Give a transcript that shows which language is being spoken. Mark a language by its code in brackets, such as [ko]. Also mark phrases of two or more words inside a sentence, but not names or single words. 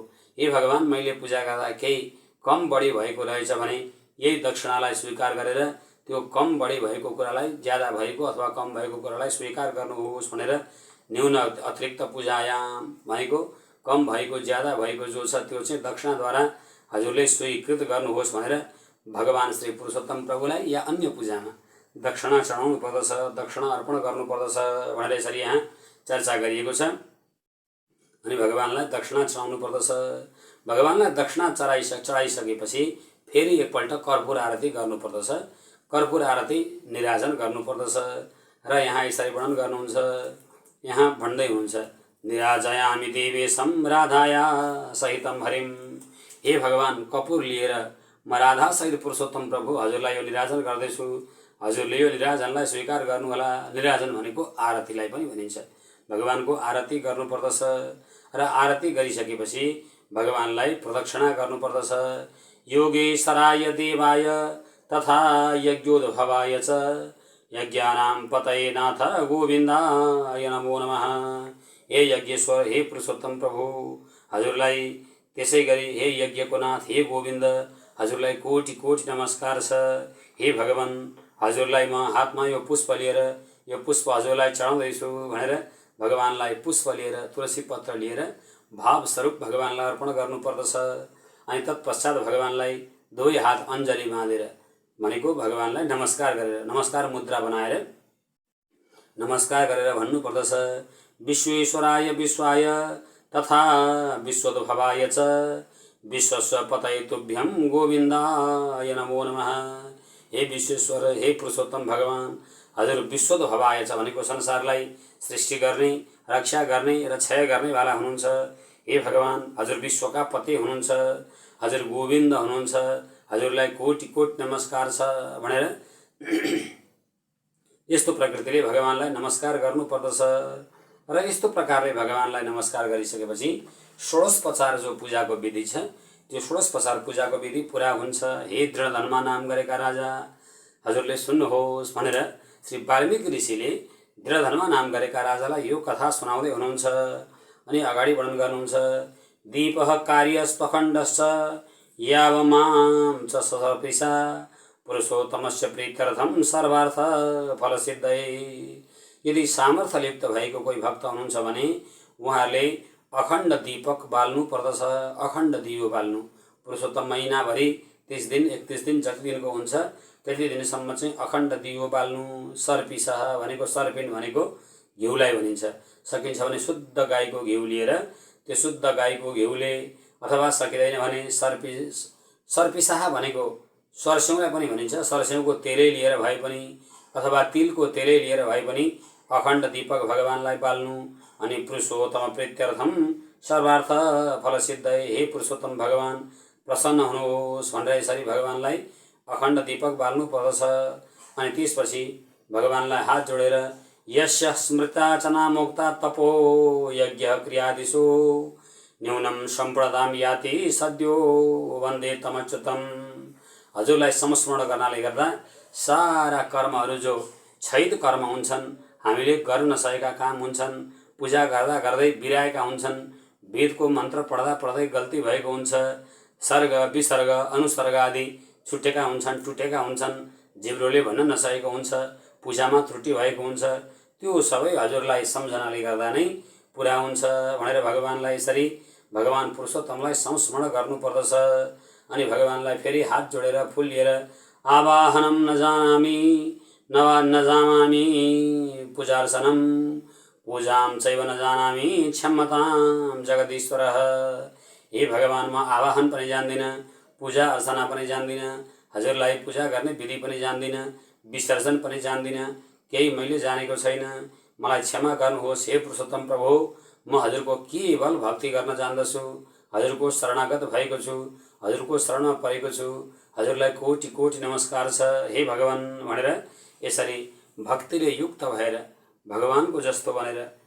[ne] हे भगवान, मैले पूजा गर्दा केही कम बढी भएको रहेछ भने यही दक्षिणालाई स्वीकार गरेर त्यो कम बढी भएको कुरालाई ज्यादा भएको अथवा कम भएको कुरालाई स्वीकार गर्नुहोस् भनेर न्यून अतिरिक्त पूजायाम भनेको कम भएको ज्यादा भएको जो छ त्यो चाहिँ दक्षिणाद्वारा हजुरले स्वीकृत गर्नुहोस् भनेर भगवान श्री पुरुषोत्तम प्रभुलाई या अन्य पूजामा दक्षिणा चढाउनु पर्दछ, दक्षिणा अर्पण गर्नुपर्दछ भनेर यसरी यहाँ चर्चा गरिएको छ। अनि भगवानलाई दक्षिणा चढाउनु पर्दछ। भगवानलाई दक्षिणा चढाइसकेपछि फेरि एकपल्ट कर्पूर आरती गर्नुपर्दछ। कर्पूर आरती निराजन गर्नुपर्दछ। र यहाँ यसरी वर्णन गर्नुहुन्छ, यहाँ भन्दै हुनुहुन्छ [sa] निराजयामि देवेशम राधाया सहितम हरिम। [ne] हे भगवान, कपुर लिएर म राधा सहित पुरुषोत्तम प्रभु हजुरलाई यो निराजन गर्दैछु, हजुरले यो निराजनलाई स्वीकार गर्नुहोला। निराजन भनेको आरतीलाई पनि भनिन्छ। भगवानको आरती गर्नुपर्दछ र आरती गरिसकेपछि भगवानलाई प्रदक्षिणा गर्नुपर्दछ। [sa] योगेश्वराय देवाय तथा यज्ञोद्भवाय च यज्ञानां पतये नाथ गोविन्दाय नमो नमः। [ne] हे यज्ञेश्वर, हे पुरुषोत्तम प्रभु हजुरलाई, त्यसै गरी हे यज्ञको नाथ हे गोविन्द हजुरलाई कोटि कोटि नमस्कार छ। हे भगवान, हजुरलाई म हातमा यो पुष्प लिएर यो पुष्प हजुरलाई चढाउँदैछु भनेर भगवानलाई पुष्प लिएर तुलसी पत्र लिएर भावस्वरूप भगवानलाई अर्पण गर्नुपर्दछ। अनि तत्पश्चात भगवानलाई दुवै हात अञ्जली बाँधेर भनेको भगवानलाई नमस्कार गरेर, नमस्कार मुद्रा बनाएर नमस्कार गरेर भन्नुपर्दछ। [sa] विश्वेश्वराय विश्वाय तथा विश्वोद्भवाय च विश्वस्य पतये तुभ्यं गोविन्दाय नमो नमः। [ne] हे विश्वेश्वर, हे पुरुषोत्तम भगवान, हजुर विश्वोद्भवाय छ भनेको संसारलाई सृष्टि गर्ने, रक्षा गर्ने र क्षय गर्नेवाला हुनुहुन्छ। हे भगवान, हजुर विश्वका पति हुनुहुन्छ, हजुर गोविन्द हुनुहुन्छ, हजुरलाई कोटि कोटि नमस्कार छ भनेर यस्तो प्रकृतिले भगवानलाई नमस्कार गर्नुपर्दछ। र यस्तो प्रकारले भगवानलाई नमस्कार गरिसकेपछि षोडशोपचार जो पूजाको विधि छ, त्यो षोडशोपचार पूजाको विधि पुरा हुन्छ। हे दृढ धनमा नाम गरेका राजा, हजुरले सुन्नुहोस् भनेर श्री वाल्मीकि ऋषिले दृढ धनमा नाम गरेका राजालाई यो कथा सुनाउँदै हुनुहुन्छ। अनि अगाडि वर्णन गर्नुहुन्छ। [sa] दीपः कार्यस्पखण्डश्च यावमां च सर्पिसा पुरुषोत्तमस्य प्रीत्यर्थं सर्वार्थ फलसिद्धये। [ne] यदि सामर्थ्यलिप्त भएको कोही भक्त हुनुहुन्छ भने उहाँहरूले अखण्ड दीपक बाल्नु पर्दछ। अखण्ड दियो बाल्नु, पुरुषोत्तम महिनाभरि 30 दिन 31 दिन जति दिनको हुन्छ त्यति दिनसम्म चाहिँ अखण्ड दियो बाल्नु। सर्पिसह भनेको, सर्पिन भनेको घिउलाई भनिन्छ। सकिन्छ भने शुद्ध गाईको घिउ लिएर, त्यो शुद्ध गाईको घिउले, अथवा सकिँदैन भने सर्पिसाह भनेको सरस्यौँलाई पनि भनिन्छ। सरस्यौँको तेलै लिएर भए पनि, अथवा तिलको तेलै लिएर भए पनि अखण्ड दीपक भगवानलाई बाल्नु। [sa] अनि पुरुषोत्तम प्रीत्यर्थम सर्वार्थ फलसिद्धये। [ne] हे पुरुषोत्तम भगवान, प्रसन्न हुनुहोस् भनेर यसरी भगवानलाई अखण्ड दीपक बाल्नु पर्दछ। अनि त्यसपछि भगवानलाई हात जोडेर [sa] यस्य स्मृता चनामोक्ता तपो यज्ञ क्रियादिषु न्यूनं सम्प्रदाम याति सद्यो वन्दे तमच्युतम। [ne] हजुरलाई संस्मरण गर्नाले गर्दा सारा कर्महरू जो छैद कर्म हुन्छन्, हामीले गर्न नसकेका काम हुन्छन्, पूजा गर्दा गर्दै बिराएका हुन्छन्, वेदको मन्त्र पढ्दा पढ्दै गल्ती भएको हुन्छ, सर्ग विसर्ग अनुसर्ग आदि छुटेका हुन्छन्, टुटेका हुन्छन्, जिब्रोले भन्न नसकेको हुन्छ, पूजामा त्रुटि भएको हुन्छ, त्यो सबै हजुरलाई सम्झनाले गर्दा नै पुरा हुन्छ भनेर भगवानलाई यसरी भगवान पुरुषोत्तमलाई संस्मरण गर्नुपर्दछ। अनि भगवानलाई फेरि हात जोडेर फुल लिएर [sa] आवाहनम नजानामि नजानामि पूजार्चनम पूजाम चैव नजानामि क्षमताम जगदीश्वरः। [ne] हे भगवान, म आवाहन पनि जान्दिनँ, पूजा अर्चना पनि जान्दिनँ, हजुरलाई पूजा गर्ने विधि पनि जान्दिनँ, विसर्जन पनि जान्दिनँ, केही मैले जानेको छैन, मलाई क्षमा गर्नुहोस्। हे पुरुषोत्तम प्रभु, म हजुरको केवल भक्ति गर्न जान्दछु, हजुरको शरणागत भएको छु, हजुरको शरणमा परेको छु, हजुरलाई कोटि कोटि नमस्कार छ हे भगवान भनेर यसरी भक्तिले युक्त भएर, भगवानको जस्तो बनेर,